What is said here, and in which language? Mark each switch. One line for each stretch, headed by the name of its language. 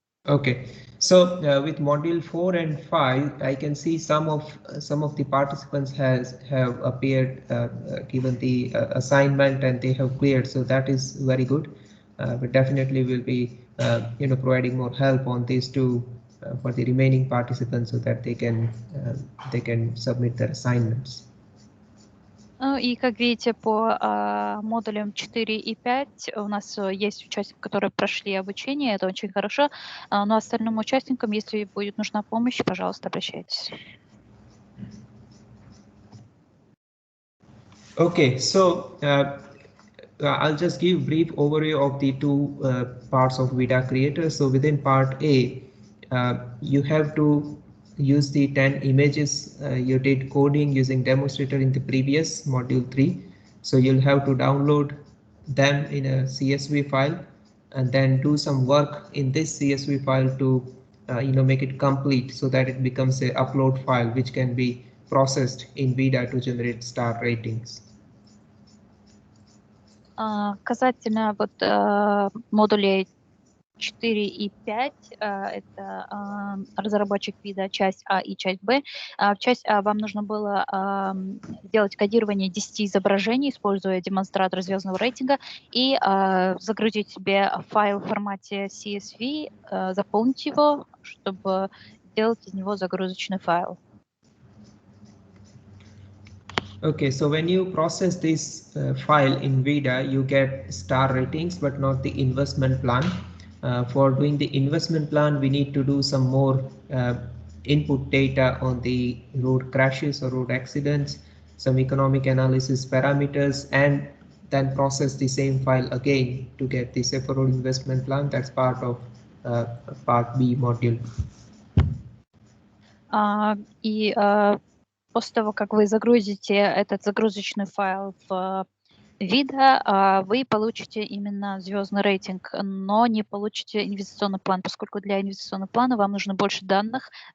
English: Okay, so with module 4 and 5, I can see some of the participants have appeared, given the assignment, and they have cleared. So that is very good. But definitely will be providing more help on these two for the remaining participants, so that they can submit their assignments.
Russian: Ну и как видите, по модулям 4 и 5 у нас есть участники, которые прошли обучение, это очень хорошо. Но остальным участникам, если будет нужна помощь, пожалуйста, обращайтесь.
English: Okay, so I'll just give brief overview of the two parts of ViDA Creator. So within part A, you have to use the 10 images you did coding using demonstrator in the previous module 3. So you'll have to download them in a CSV file and then do some work in this CSV file to make it complete, so that it becomes a upload file which can be processed in ViDA to generate star ratings.
Russian: Касательно вот модулей 4 и 5, это разработчик ViDA, часть А и часть Б. В часть А вам нужно было сделать кодирование 10 изображений, используя демонстратор звездного рейтинга, и загрузить себе файл в формате CSV, заполнить его, чтобы сделать из него загрузочный файл.
English: Okay, so when you process this file in ViDA, you get star ratings, but not the investment plan. For doing the investment plan, we need to do some more input data on the road crashes or road accidents, some economic analysis parameters, and then process the same file again to get the safer road investment plan. That's part of part B module.
Russian: После того, как вы загрузите этот загрузочный файл в ViDA, вы получите именно звездный рейтинг, но не получите инвестиционный план, поскольку для инвестиционного плана вам нужно больше данных,